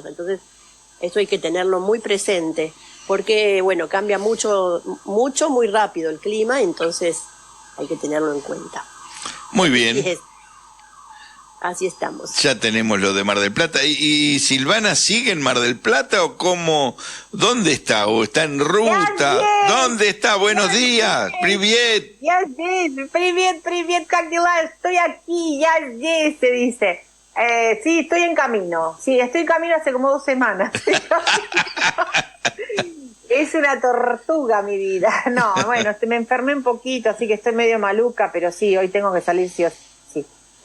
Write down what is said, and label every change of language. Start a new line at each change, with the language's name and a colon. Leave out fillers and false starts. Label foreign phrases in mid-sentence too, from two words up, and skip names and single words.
Spanish: Entonces, eso hay que tenerlo muy presente, porque, bueno, cambia mucho, muy rápido el clima, entonces hay que tenerlo en cuenta. Muy bien. Así estamos. Ya tenemos lo de Mar del Plata. ¿Y Silvana sigue en Mar del Plata o cómo? ¿Dónde está? ¿O está en ruta? ¿Dónde está? Buenos días.
Russian: Привет. Я здесь. Привет, как дела?
Spanish: Estoy aquí, ya здесь, se dice. Sí, estoy en camino. Sí, estoy en camino hace como 2 semanas. Es una tortuga mi vida. No, bueno, me enfermé un poquito, así que estoy medio maluca, pero sí, hoy tengo que salir sí o sí.